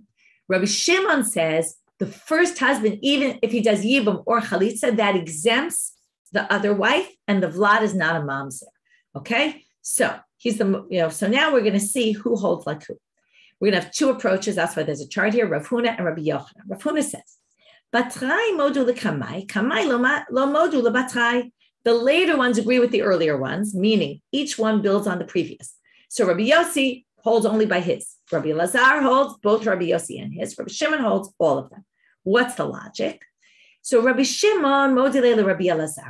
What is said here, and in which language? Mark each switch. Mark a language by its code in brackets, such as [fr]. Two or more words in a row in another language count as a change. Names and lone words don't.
[en] Rabbi Shimon says the first husband, even if he does yibum or chalitza, that exempts the other wife, and the vlad is not a mamzer. Okay, so he's the so now we're going to see who holds like who. We're going to have two approaches. That's why there's a chart here. Rav Huna and Rabbi Yochanan. Rav Huna says, [arc] "Batrai modu lekamai, kamai lo modu lebatrai." [en] The later ones agree with the earlier ones, meaning each one builds on the previous. So Rabbi Yossi holds only by his. Rabbi Elazar holds both Rabbi Yossi and his. Rabbi Shimon holds all of them. What's the logic? So Rabbi Shimon modile Rabbi Elazar.